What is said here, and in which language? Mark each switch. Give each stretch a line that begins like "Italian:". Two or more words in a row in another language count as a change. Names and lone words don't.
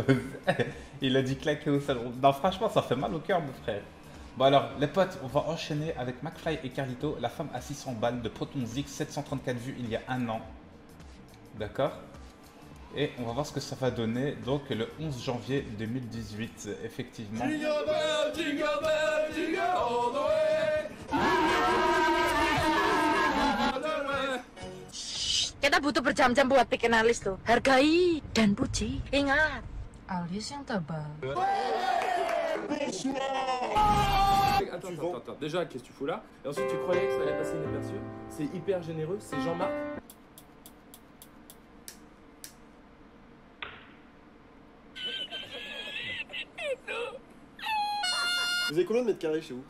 French: Il a dit claquer au salon. Non, franchement, ça fait mal au cœur, mon frère. Bon alors, les potes, on va enchaîner avec McFly et Carlito, la femme à 600 balles de Proton Zix, 734 vues il y a un an. D'accord? Et on va voir ce que ça va donner, donc le 11 janvier 2018, effectivement.
English: Jingle bell, jingle bell, jingle all the way.
Indonesian: Kita butuh berjam-jam buat bikin alis tuh. Hargai dan puji. Ingat. Alis yang tebal.
French: Attends. Déjà, qu'est-ce que tu fous là? Et ensuite, tu croyais que ça allait passer inaperçu? C'est hyper généreux, c'est Jean-Marc. Vous avez combien de mètres carrés chez vous?